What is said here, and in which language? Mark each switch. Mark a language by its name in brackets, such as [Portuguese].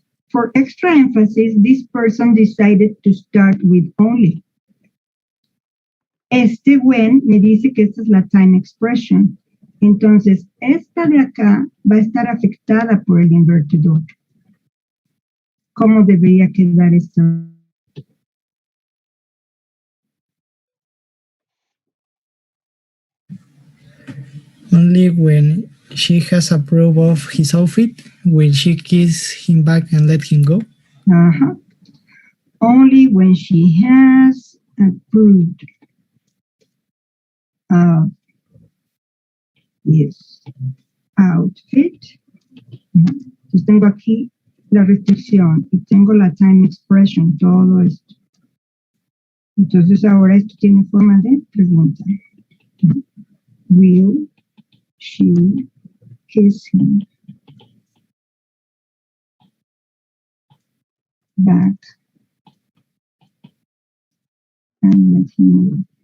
[English] For extra emphasis, this person decided to start with only. [Spanish] Este when me dice que esta es la time expression. Entonces, esta de acá va a estar afectada por el inverted order. ¿Cómo debería quedar esto? [English] only when she has approved of his outfit will she kiss him back and let him go. Only when she has approved of his outfit. [Spanish] Entonces tengo aquí la restricción y tengo la time expression, todo esto. Entonces ahora esto tiene forma de pregunta. [English] Will she kiss him back and let him go?